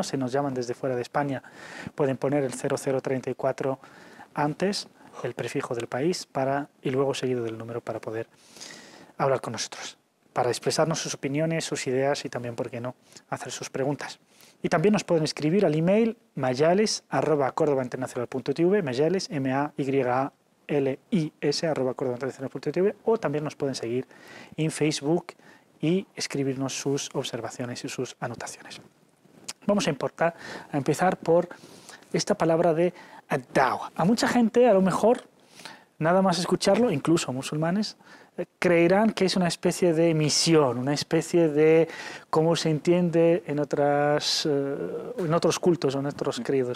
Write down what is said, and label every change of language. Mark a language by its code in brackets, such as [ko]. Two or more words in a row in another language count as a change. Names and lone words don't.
[es] Si nos llaman desde fuera de España, pueden poner el 0034 antes, el prefijo del país, y luego seguido del número para poder hablar con nosotros, para expresarnos sus opiniones, sus ideas y también, ¿por qué no?, hacer sus preguntas. Y también nos pueden escribir al email mayales@cordobainternacional.tv, mayales, mayales@cordobainternacional.tv, o también nos pueden seguir en Facebook y escribirnos sus observaciones y sus anotaciones. Vamos a empezar por esta palabra de ad-da'wa. A mucha gente, a lo mejor, nada más escucharlo, incluso musulmanes, creerán que es una especie de misión, una especie de, como se entiende en otros cultos o en otros credos.